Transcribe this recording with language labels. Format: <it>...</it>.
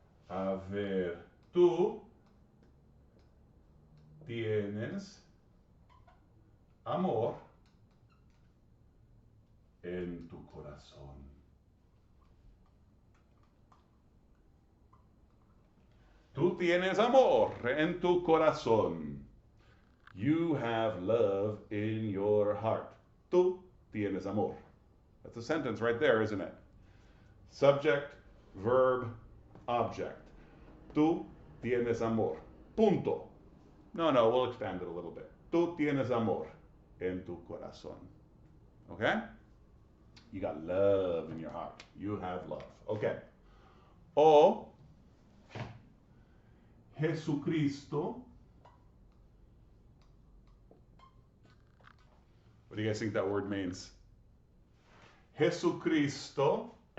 <es>A ver, tú tienes amor en tu corazón. Tú tienes amor en tu corazón.</es> <en>You have love in your heart.</en> <es>Tú tienes amor.</es> <en>That's a sentence right there, isn't it? Subject, verb, object.</en> <es>Tú tienes amor. Punto.</es> <en>No, we'll expand it a little bit.</en> <es>Tú tienes amor en tu corazón.</es> <en>Okay? You got love in your heart. You have love. Okay. O Jesucristo. What do you guys think that word means? Jesucristo.</en>